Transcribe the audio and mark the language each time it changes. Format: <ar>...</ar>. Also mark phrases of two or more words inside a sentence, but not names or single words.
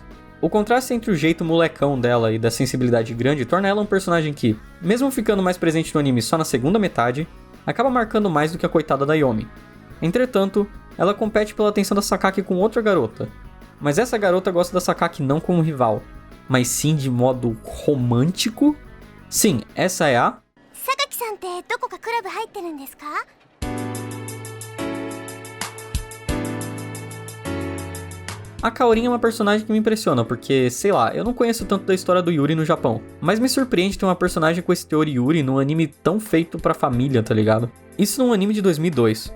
<pt>O contraste entre o jeito molecão dela e da sensibilidade grande torna ela um personagem que, mesmo ficando mais presente no anime só na segunda metade, acaba marcando mais do que a coitada da Yomi. Entretanto, ela compete pela atenção da Sakaki com outra garota. Mas essa garota gosta da Sakaki não como rival, mas sim de modo romântico. Sim, essa é a...</pt> <ja>榊さんってどこかクラブ入ってるんですか？</ja> <pt>A Kaorin é uma personagem que me impressiona, porque, sei lá, eu não conheço tanto da história do Yuri no Japão, mas me surpreende ter uma personagem com esse teor Yuri num anime tão feito pra família, tá ligado? Isso num anime de 2002.</pt>